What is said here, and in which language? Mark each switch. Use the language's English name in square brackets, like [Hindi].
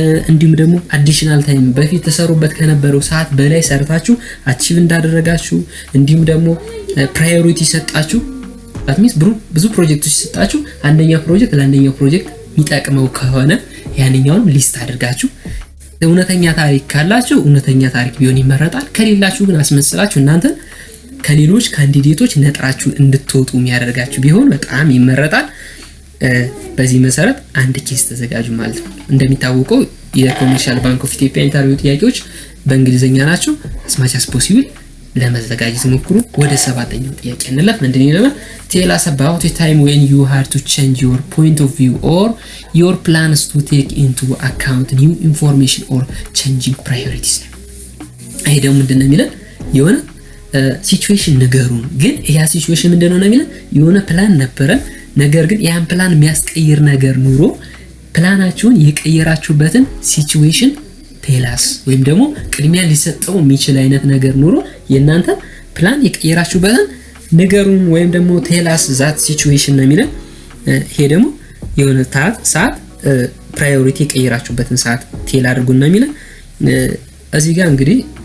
[Amharic] እንዲሁም ደግሞ አዲሽናል ታይም በፊት ተሰሩበት ከነበረው ሰዓት በላይ ሰርታችሁ አቺቭ እንዳደረጋችሁ፣ እንዲሁም ደግሞ ፕራዮሪቲ ሰጣችሁ። [English] that means [Amharic] ብዙ ፕሮጀክቶች ሰጣችሁ አንደኛው ፕሮጀክት ለአንደኛው ፕሮጀክት የሚጠቅመው ከሆነ ያንኛውንም ሊስት አድርጋችሁ እውነተኛ ታሪክ ካላችሁ እውነተኛ ታሪክ ቢሆን ይመረጣል። ከሌላችሁ ግን አስመስላችሁ እናንተ ከሌሎች ካንዲዴቶች ነጥራችሁ እንድትወጡ የሚያደርጋችሁ ቢሆን በጣም ይመረጣል። በዚህ መሰረት አንድ ኬስ ተዘጋጁ ማለት ነው። እንደሚታወቀው የኮመርሻል ባንክ ኦፍ ኢትዮጵያ ኢንተርቪው ጥያቄዎች በእንግሊዘኛ ናቸው። [English] as much as possible [Amharic] ለመዘጋጀት ሞክሩ። ወደ 7ኛው ጥያቄ እንለፍ። ምንድነው ይላል? [English] tell us about a time when you had to change your point of view or your plans to take into account new information or changing priorities. [Amharic] ይሄ ደግሞ ምንድነው የሚለው የሆነ ሲቹዌሽን ነገሩን ግን ያ ሲቹዌሽን ምንድነው ነው የሚለው የሆነ ፕላን ነበረ፣ ነገር ግን ያን ፕላን የሚያስቀይር ነገር ኑሮ ፕላናችሁን የቀየራችሁበትን ሲቹዌሽን ቴላስ ወይም ደግሞ ቅድሚያ ሊሰጠው የሚችል አይነት ነገር ኑሮ የናንተ ፕላን የቀየራችሁበትን ነገሩን ወይም ደግሞ [English] ቴላስ ዛት ሲቹዌሽን [Amharic] ነው የሚለው። ይሄ ደግሞ የሆነ ሰዓት ፕራዮሪቲ የቀየራችሁበትን ሰዓት ቴል አድርጉና የሚለው። እዚህ ጋር እንግዲህ